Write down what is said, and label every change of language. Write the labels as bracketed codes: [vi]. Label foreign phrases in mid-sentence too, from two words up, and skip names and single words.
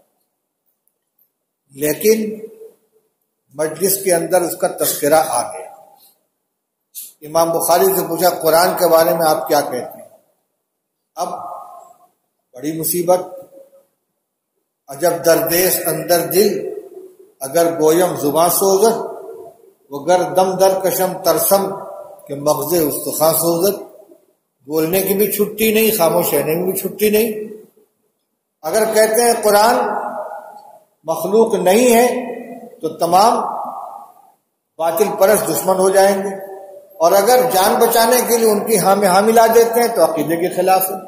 [ur] لیکن مجلس کے اندر اس کا تذکرہ آ گیا. امام بخاری سے پوچھا قرآن کے بارے میں آپ کیا کہتے ہیں؟ اب بڑی مصیبت. [fa] عجب دردیش اندر دل، اگر گویم زباں سوزت، وگر دم در کشم ترسم کہ مغز استخاں سوزت. [ur] بولنے کی بھی چھٹی نہیں، خاموش رہنے کی بھی چھٹی نہیں. اگر کہتے ہیں قرآن مخلوق نہیں ہے تو تمام باطل پرست دشمن ہو جائیں گے، اور اگر جان بچانے کے لیے ان کی ہاں ملا دیتے ہیں تو عقیدے کے خلاف ہے.